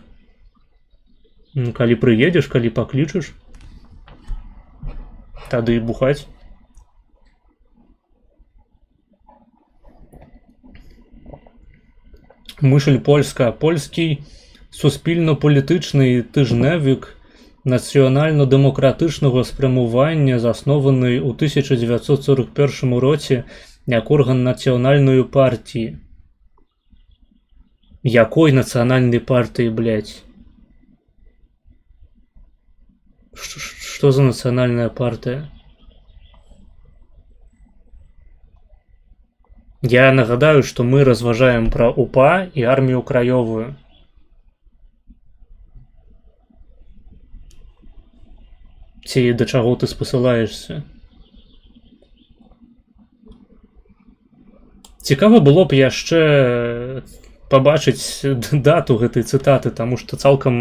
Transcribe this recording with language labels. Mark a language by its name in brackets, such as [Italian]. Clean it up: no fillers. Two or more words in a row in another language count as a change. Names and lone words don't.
[Belarusian] Калі прыедзеш, калі паклічаш, тады і бухаць. Мышль польска. [Ukrainian] Польскі суспільно-політичний тижневік нацыянальна-дэмакратычнага спрямування, заснований у 1941 році як орган нацыянальної партії. [Belarusian] Якой нацыянальнай партии, блядь? [Russian] Что за национальная партия? Я нагадаю, что мы разважаем про УПА и армию краёвую. [Belarusian] Ці да чаго ты спасылаешься? Цікава было б яшчэ пабачыць дату гэтай цытаты, таму што цалкам